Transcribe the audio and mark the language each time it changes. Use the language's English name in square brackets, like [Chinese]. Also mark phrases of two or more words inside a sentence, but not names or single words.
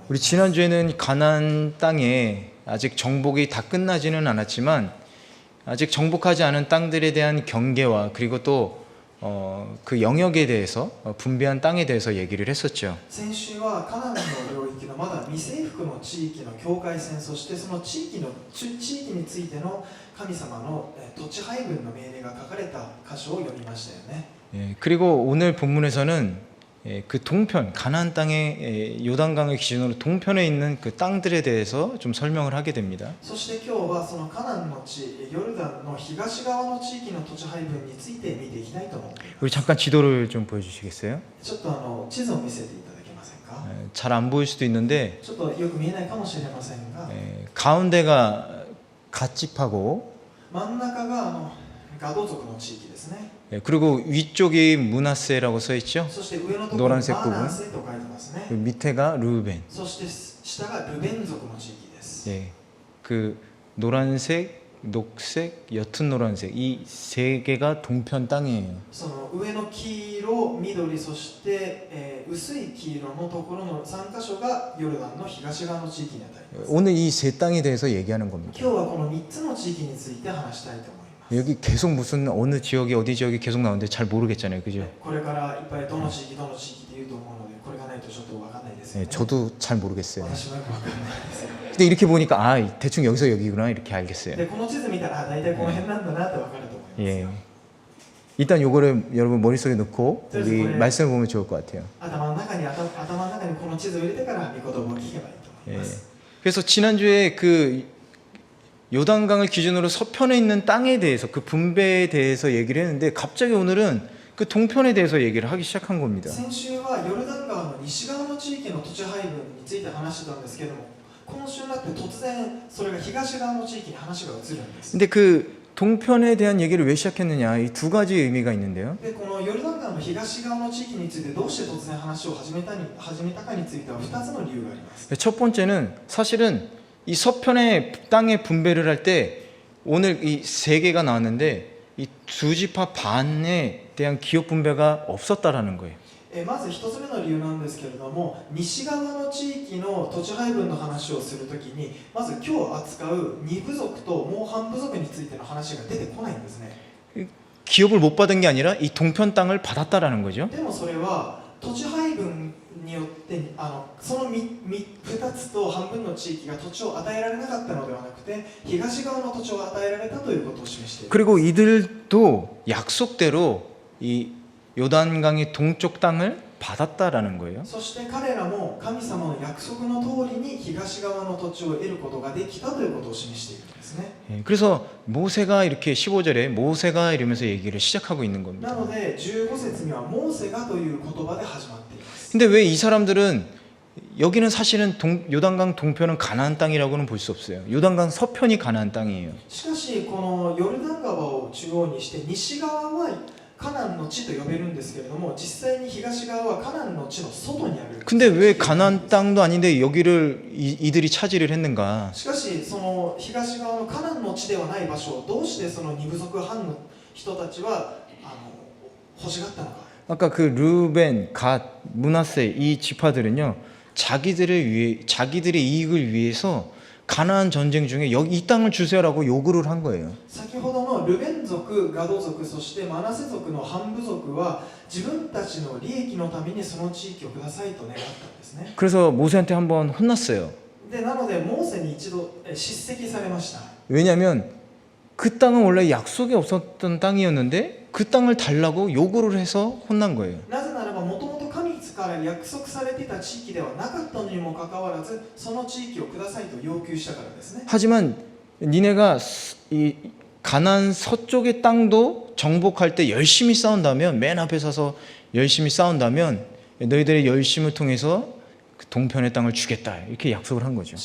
[Korean] 우리 지난주에는 가나안 땅에 아직 정복이 다 끝나지는 않았지만 아직 정복하지 않은 땅들에 대한 경계와 그리고 또 그 영역에 대해서 분배한 땅에 대해서 얘기를 했었죠. [Japanese] 先週はカナンの領域のまだ未征服の地域の境界線、そしてその地域についての神様の土地配分の命令が書かれた箇所を読みましたよね。 [Korean] 예, 그리고 오늘 본문에서는 그 동편, 가나안 땅의 요단강을 기준으로 동편에 있는 그 땅들에 대해서 좀 설명을 하게 됩니다. [Japanese] そして今日はそのカナンの地、ヨルダンの東側の地域の土地配分について見ていきたいと思っています。 [Korean] 우리 잠깐 지도를 좀 보여주시겠어요? [Japanese] ちょっと地図を見せていただけませんか。 [Korean] 잘 안 보일 수도 있는데 [Japanese] ちょっとよく見えないかもしれませんが、 [Korean] 가운데가 갓집하고 [Japanese] 真ん中がガド族の地域ですね。 [Korean] 그리고 위쪽이 므낫세라고 써 있죠. [Japanese] そして上のところに [Korean] 노란색 [Japanese] マ [Korean] 부분 [Japanese] ナセと書いてますね。 [Korean] 밑에가 르우벤. [Japanese] そして下がルベン族の地域です。 [Korean] 예, 그 노란색, 녹색, 옅은 노란색 이 세 개가 동편 땅이에요. [Japanese] その上の黄色、緑、そして、薄い黄色のところの3箇所がヨルダンの東側の地域にあたります。 [Korean] 오늘 이 세 땅에 대해서 얘기하는 겁니다. [Japanese] 今日はこの3つの地域について話したいと思います。 [Korean] 여기 계속 무슨 어느 지역이 어디 지역이 계속 나오는데 잘 모르겠잖아요, 그죠? [Japanese] これからいっぱいどの地域どの地域って言うと思うので、これがないとちょっと分かんないですよね。 [Korean] 저도 잘 모르겠어요. [Japanese] 私もよく分かんないですよ。 [Korean] 근데 이렇게 보니까 아 대충 여기서 여기구나 이렇게 알겠어요. [Japanese] でこの地図見たら大体この辺なんだなって分かると思います。 [Korean] 예. 일단 요거를 여러분 머릿속에 넣고 우리 말씀을 보면 좋을 것 같아요. [Japanese] 頭の中にこの地図を入れてから御言葉を聞けばいいと思い [Korean] 예. [Japanese] ます。 [Korean] 그래서 지난주에 그 요단강을 기준으로 서편에 있는 땅에 대해서 그 분배에 대해서 얘기를 했는데 갑자기 오늘은 그 동편에 대해서 얘기를 하기 시작한 겁니다. [Japanese] 先週はヨルダン川の西側の地域の土地配分について話してたんですけども、今週になって突然それが東側の地域に話が移るんです。 [Korean] 근데 그 동편에 대한 얘기를 왜 시작했느냐 이 두 가지 의미가 있는데요. [Japanese] でこのヨルダン川の東側の地域についてどうして突然話を始めたかについては2つの理由があります。 [Korean] 첫 번째는 사실은 이 서편의 땅의 분배를 할 때 오늘 이 세 개가 나왔는데 이 두 지파 반에 대한 기업 분배가 없었다라는 거예요. [Japanese] まず1つ目の理由なんですけれども、西側の地域の土地配分の話をするときにまず今日扱う2部族ともう半部族についての話が出てこないんですね。 [Korean] 기업을 못 받은 게 아니라 이 동편 땅을 받았다라는 거죠. [Japanese] でもそれは土地配分によってその2つと半分の地域が土地を与えられなかったのではなくて東側の土地を与えられたということを示している。 [Korean] 그리고 이들도 약속대로 이 요단강의 동쪽 땅을 받았다라는 거예요. [Japanese] そして彼らも神様の約束の通りに東側の土地を得ることができたということを示しているんですね。 [Korean] 그래서 모세가 이렇게 15절에 모세가 이러면서 얘기를 시작하고 있는 겁니다. [Japanese] なので15節にはモーセがという言葉で始まっています。 [Korean] 근데 왜 이 사람들은 여기는 사실은 요단강 동편은 가나안 땅이라고는 볼 수 없어요. 요단강 서편이 가나안 땅이에요. [Japanese] しかしこのヨルダン川を中央にして西側はカナンの地と呼べるんですけれども、実際に東側はカナンの地の外にある。 [Korean] 근데 왜 가나안 땅도 아닌데 여기를 이들이 차지를 했는가? [Japanese] しかしその東側のカナンの地ではない場所をどうしてその二部族藩の人たちは欲しがったのか。 [Korean] 아까 그 르벤, 갓, 므낫세 이 지파들은요 자기들의 이익을 위해서 가나안 전쟁 중에 여기 이 땅을 주세요라고 요구를 한 거예요. [Japanese] 先ほどのルベン族、ガド族、そしてマナセ族の半部族は自分たちの利益のためにその地域をくださいと願ったんですね。 [Korean] 그래서 모세한테 한번 혼났어요. [Japanese] でなのでモーセに一度叱責されました。 [Korean] 왜냐하면 그 땅은 원래 약속이 없었던 땅이었는데 그 땅을 달라고 요구를 해서 혼난 거예요. [Japanese] なぜならばもともと神から約束されていた地域ではなかったのにもかかわらずその地域をくださいと要求したからですね。 [Korean] 하지만 니네가 이 가나안 서쪽의 땅도 정복할 때 열심히 싸운다면 맨 앞에 서서 열심히 싸운다면 너희들의 열심을 통해서 그 동편의 땅을 주겠다 이렇게 약속을 한 거죠.